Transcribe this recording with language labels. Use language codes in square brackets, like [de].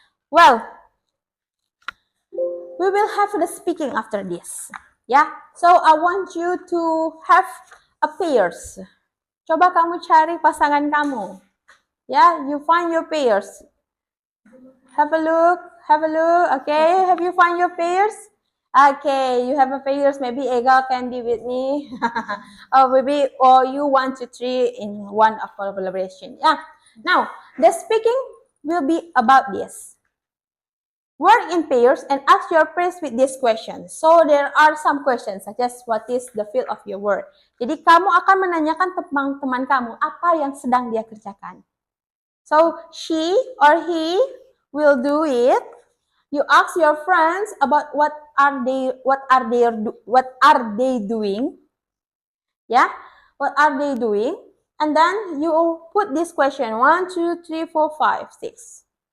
[en] Well, we will have the speaking after this. Yeah. So I want you to have a pairs. [id] Coba kamu cari pasangan kamu. [en] Yeah, you find your pairs. Have a look. Have a look. Okay. Have you find your pairs? Okay, you have a pairs. Maybe Ega can be with me. Or maybe, or you 1, 2, 3 in one of collaboration. Yeah. Now, the speaking will be about this. Work in pairs and ask your peers with this question. So there are some questions such as what is the field of your work. [id] Jadi kamu akan menanyakan teman-teman kamu apa yang sedang dia kerjakan. [en] So she or he will do it. You ask your friends about what are they doing. Yeah, what are they doing? And then you put this question 1, 2, 3, 4, 5, 6.